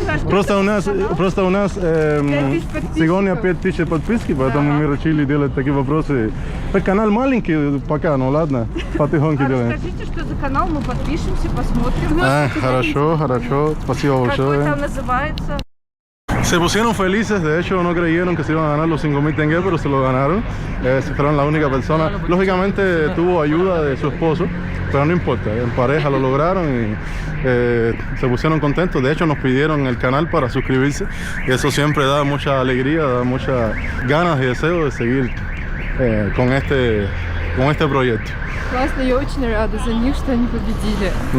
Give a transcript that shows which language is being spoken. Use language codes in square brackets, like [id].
[ru] Просто у нас сегодня 5000 подписки, поэтому мы решили делать такие вопросы. Канал маленький пока, ну ладно, потихоньку делаем. Скажите, что за канал, мы подпишемся, посмотрим. Хорошо, хорошо, спасибо большое. Как он там называется? [es] Se pusieron felices, de hecho no creyeron que se iban a ganar los 5.000 tengués, pero se lo ganaron. Fueron la única persona. Lógicamente tuvo ayuda de su esposo, pero no importa, en pareja lo lograron y se pusieron contentos. De hecho nos pidieron el canal para suscribirse y eso siempre da mucha alegría, da muchas ganas y deseo de seguir con este proyecto. [ru] Классно, я очень рада за них, что они победили.